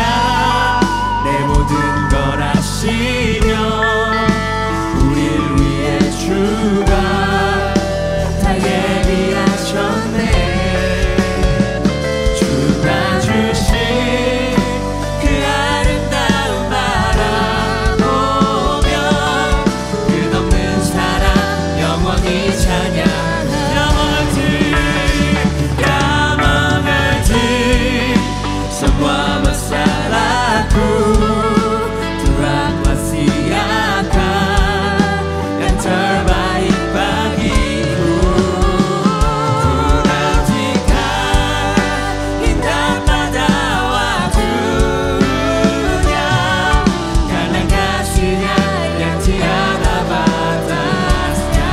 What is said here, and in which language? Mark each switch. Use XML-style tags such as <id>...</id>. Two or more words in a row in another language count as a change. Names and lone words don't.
<ko>내 모든 걸 아시며 우릴 위해 주가 다 예비하셨네. 주가 주신 그 아름다운 바라보며 끝없는 사랑 영원히 찬양하리.</ko> <id>Semua masalahku Tuhan pasti akan yang terbaik bagiku. Ku nantikan indah pada waktunya, karena kasih-Nya yang tiada batasnya.</id>